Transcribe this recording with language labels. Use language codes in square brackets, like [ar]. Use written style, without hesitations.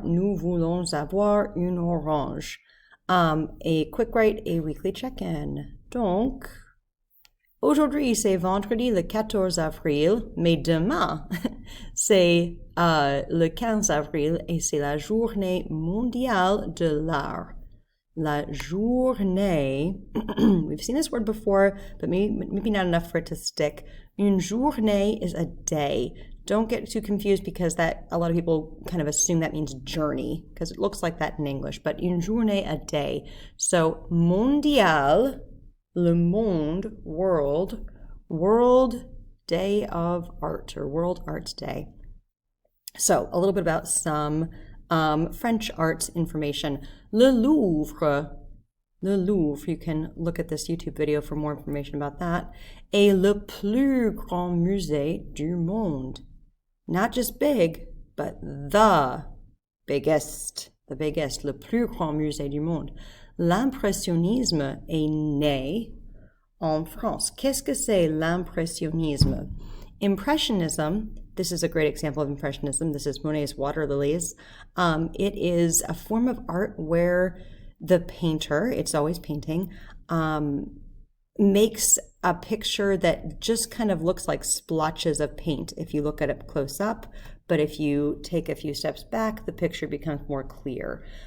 [fr] Nous voulons avoir une orange. Et quick write et weekly check-in. Donc, aujourd'hui, c'est vendredi le 14 avril, mais demain, c'est le 15 avril et c'est la journée mondiale de l'art. [en] La journée, we've seen this word before, but maybe not enough for it to stick. Une journée is a day. Don't get too confused because that a lot of people kind of assume that means journey because it looks like that in English, but une journée, a day. So mondial, le monde, world day of art or World Arts Day. So a little bit about some French arts information. Le Louvre, you can look at this YouTube video for more information about that, [fr] est le plus grand musée du monde. [en] Not just big, but the biggest, [fr] le plus grand musée du monde. L'impressionnisme est né en France. Qu'est-ce que c'est l'impressionnisme? [en] Impressionism, this is a great example of impressionism. This is Monet's Water Lilies. It is a form of art where the painter, it's always painting, makes a picture that just kind of looks like splotches of paint if you look at it close up, but if you take a few steps back, the picture becomes more clear.